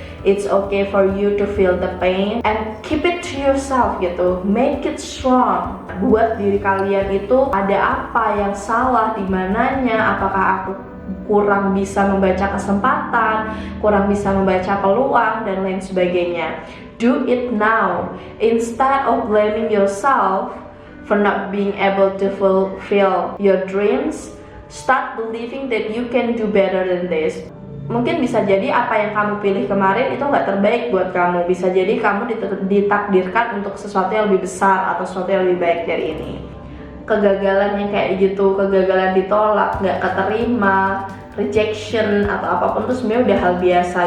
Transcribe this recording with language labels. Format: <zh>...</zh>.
<en>It's okay for you to feel the pain and keep it to yourself gitu. Make it strong.</en> <id>Buat diri kalian itu ada apa yang salah di mananya, apakah aku kurang bisa membaca kesempatan, kurang bisa membaca peluang, dan lain sebagainya.</id> <en>Do it now instead of blaming yourself for not being able to fulfill your dreams. Start believing that you can do better than this.</en> <id>Mungkin bisa jadi apa yang kamu pilih kemarin itu nggak terbaik buat kamu. Bisa jadi kamu ditakdirkan untuk sesuatu yang lebih besar atau sesuatu yang lebih baik dari ini. Kegagalan yang kayak gitu, kegagalan ditolak, nggak keterima, rejection atau apapun tuh sebenarnya udah hal biasa.</id>